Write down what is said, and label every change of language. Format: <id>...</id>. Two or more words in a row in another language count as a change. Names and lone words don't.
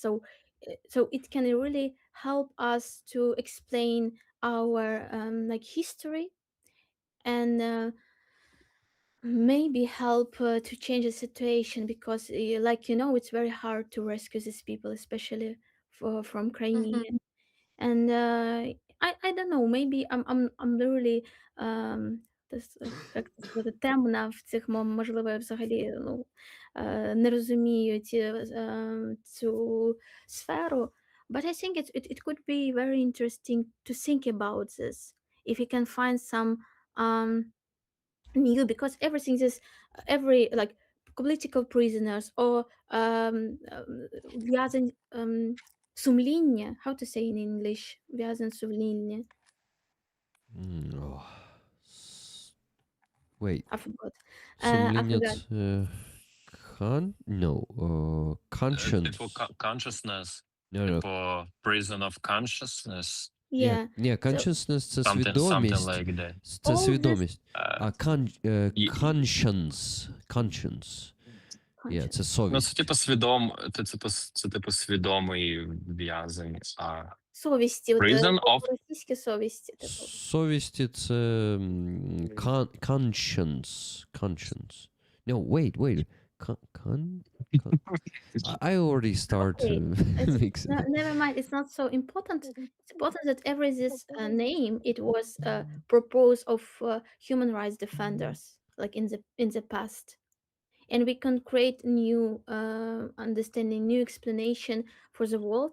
<en>So so it can really help us to explain our like history, and maybe help to change the situation, because like it's very hard to rescue these people, especially from Crimea. Mhm. And I don't know, maybe I'm really</en> <uk>як це сказати, темна в цих можливо, я взагалі не розумію цю сферу.</uk> <en>But I think it could be very interesting to think about this, if you can find some new, because everything is every like political prisoners or</en> <uk>в'язень сумління,</uk> <en>how to say in English,</en> <uk>в'язень сумління,</uk> <en>Oh. Wait, I forgot. I forgot. сумлінець no, conscience. Consciousness. No, no. Prison of consciousness.</en> <uk>Ні,</uk> <en>Yeah.</en> <uk>ні,</uk> <en>So consciousness це Something</en> <uk>свідомість.</uk> <en>like that.</en> <uk>Це</uk> <en>all this</en> <uk>свідомість. А Є-</uk> <en>conscience. Conscience. Yeah,</en> <uk>це Ну, совість. це типу свідомий в'язень. А совісті, от</uk> <en>prison of</en> <uk>російські совісті, типу. Совісті це conscience. Conscience.</uk> <en>No, wait. I already start to It's, mix it. never mind. It's not so important. It's important that every this name, it was proposed of human rights defenders, like in the past, and we can create new understanding, new explanation for the world.</en>